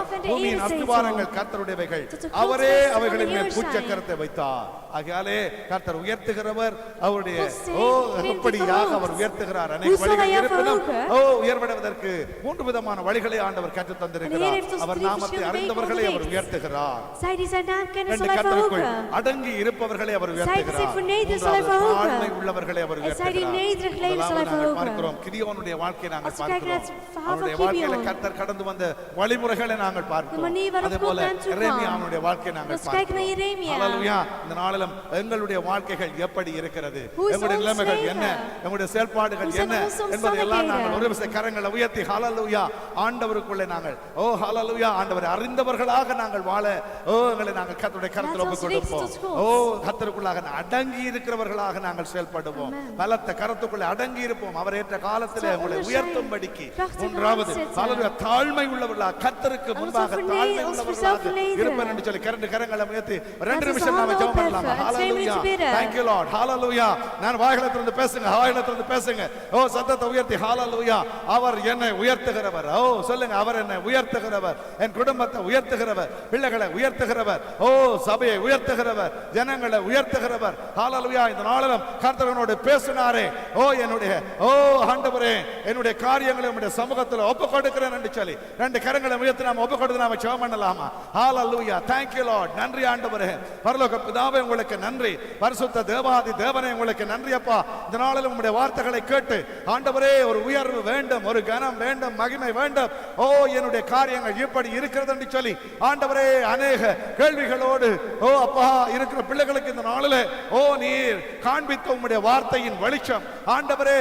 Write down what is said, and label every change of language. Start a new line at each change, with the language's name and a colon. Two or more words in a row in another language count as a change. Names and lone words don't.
Tamil: பூமியின் அஸ்திவாரங்கள் கர்த்தருடையவைகள், அவரே அவைகளின் மேல் பூச்சக்கரத்தை வைத்தார். ஆகையாலே கர்த்தர் உயர்த்துகிறவர். அவருடைய எப்படியாக அவர் உயர்த்துகிறார். அநேக வழிகள் இருப்பினும் உயர்வடைவதற்கு 3 விதமான வழிகளை ஆண்டவர் கற்றுத் தந்திருக்கிறார். அவர் நாமத்தை அறிந்தவர்களை அவர் உயர்த்துகிறார்.
Dutch: Zij die zijn naam kennen, zal hij
Tamil: கர்த்தருக்குள்
Dutch: verhogen.
Tamil: அடங்கி இருப்பவர்களை அவர்
Dutch: Zij die zich
Tamil: உயர்த்துகிறார்.
Dutch: vernederen, zal hij verhogen.
Tamil: தாழ்மை உள்ளவர்களை நபர்களை அவர்
Dutch: Het zijn die nederig leven zal hij
Tamil: நாங்கள்
Dutch: verhogen.
Tamil: பார்க்கிறோம் கிதியோனுடைய வாழ்க்கையை நாங்கள்
Dutch: Als we kijken naar
Tamil: பார்க்கிறோம்
Dutch: het verhaal van
Tamil: அவருடைய வாழ்க்கையில
Dutch: Gideon.
Tamil: கர்த்தர் கடந்து வந்த வழிமுறைகளை நாங்கள்
Dutch: De
Tamil: பார்க்கிறோம்
Dutch: manier waarop
Tamil: அதே
Dutch: God
Tamil: போல
Dutch: naar hem toe kwam.
Tamil: எரேமியாவுடைய வாழ்க்கையை நாங்கள்
Dutch: Let's kijken naar
Tamil: பார்க்கிறோம்
Dutch: Jeremia.
Tamil: ஹalleluya இந்த நாளிலும் எங்களுடைய வாழ்க்கைகள் எப்படி இருக்கிறது
Dutch: Hoe is
Tamil: எங்களுடைய
Dutch: ons
Tamil: நிலைமைகள்
Dutch: leven?
Tamil: என்ன எங்களுடைய செயல்பாடுகள்
Dutch: Hoe zijn
Tamil: என்ன
Dutch: onze
Tamil: என்பதையெல்லாம் நாங்கள்
Dutch: omstandigheden?
Tamil: ஒரு விசை கரங்களை உயர்த்தி ஹalleluya ஆண்டவருக்குள்ளே நாங்கள் ஓ ஹalleluya ஆண்டவரை அறிந்தவர்களாக நாங்கள் வாழ ஓ எங்களை நாங்கள் கர்த்தருடைய கரத்தில்
Dutch: Laat ons
Tamil: ஒப்புக்கொடுப்போம்
Dutch: richten tot God.
Tamil: ஓ கர்த்தருக்குள்ளாக அடங்கி இருக்கிறவர்களாக நாங்கள் செயல்படுவோம் பலத்த கரத்துக்குள்ளே அடங்கி இருப்போம் அவர் ஏற்ற காலத்திலே உங்களை உயர்த்தும்படிக்கு மூன்றாவது ஹalleluya தாழ்மை உள்ளவர்களாக கர்த்தருக்கு முன்பாக தாழ்மை உள்ளவர்களாக இருப்பேன் என்று சொல்லி கரண்டு கரங்களை உயர்த்தி 2 நிமிஷம் நாம ஜெபம் பண்ணலாம் ஹalleluya
English: thank you lord hallelujah
Tamil: நான் வாய்களை திறந்து பேசுங்க வாய்களை திறந்து பேசுங்க ஓ சத்தத்தை உயர்த்தி ஹalleluya அவர் என்னை உயர்த்துகிறவர் ஓ சொல்லுங்க அவர் என்னை உயர்த்துகிறவர் என் குடும்பத்தை உயர்த்துகிறவர் பிள்ளைகளை உயர்த்துகிறவர் ஓ சபையை உயர்த்துகிறவர் ஜனங்களை உயர்த்துகிறவர் ஹalleluya இந்த நாளிலும் கர்த்தரோடு பேசினாரே ஓ என்னுடைய ஓ ஆண்டவரே என்னுடைய காரியங்களை உம்முடைய சமூகத்தில் ஒப்புக் கொடுக்கிறேன் என்று சொல்லி 2 கரங்களை உயர்த்தி நாம ஒப்புக் கொடுத்து நாம ஜெபம் பண்ணலாமா ஹalleluya
English: thank you lord
Tamil: நன்றி ஆண்டவரே பரலோக பிதாவே உங்களுக்கு நன்றி பரிசுத்த தேவாதி தேவனே உங்களுக்கு நன்றி அப்பா இந்த நாளிலும் உம்முடைய வார்த்தைகளை கேட்டு ஆண்டவரே ஒரு உயர்வு வேண்டும் ஒரு கனம் வேண்டும் மகிமை வேண்டும் ஓ என்னுடைய காரியங்கள் இப்படி இருக்கிறது என்று சொல்லி ஆண்டவரே அநேக கேள்விகளோடு ஓ அப்பா இருக்கிற பிள்ளைகளுக்கு இந்த நாளிலே ஓ நீர் காண்பித்த உம்முடைய வார்த்தையின் வெளிச்சம் ஆண்டவரே